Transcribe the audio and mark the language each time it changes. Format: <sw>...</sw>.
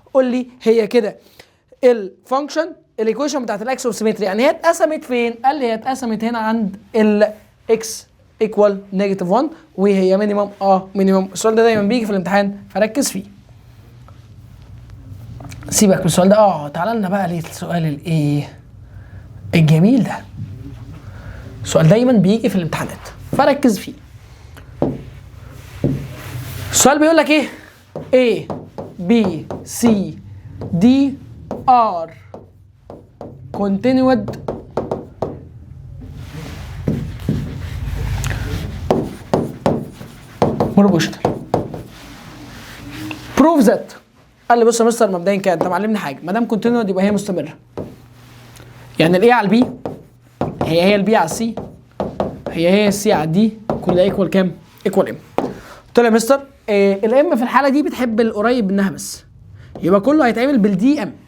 <ar>قول لي هي كده الفانكشن الايكويشن بتاعت الاكس اوف سيمتري، يعني هي اتقسمت فين؟ قال لي هي اتقسمت هنا عند الاكس ايكوال نيجاتيف 1 وهي مينيمم. مينيمم. السؤال ده دايما بيجي في الامتحان فركز فيه. سيبك من السؤال ده. تعالى لنا بقى للسؤال الايه الجميل ده. السؤال دايما بيجي في الامتحانات فركز فيه. السؤال بيقول لك ايه؟</ar> <en>A B C D are continued proportional. prove that.</en> <ar>قال لي بص يا مستر مبدئيا كده انت معلمني حاجه، ما دام continued يبقى هي مستمره. يعني الاي على البي هي البي على السي، هي السي على الدي، كل ايكوال كام؟ ايكوال ام. قلت له يا مستر الام في الحاله دي بتحب القريب منها بس، يبقى كله هيتعمل بالدي ام.</ar>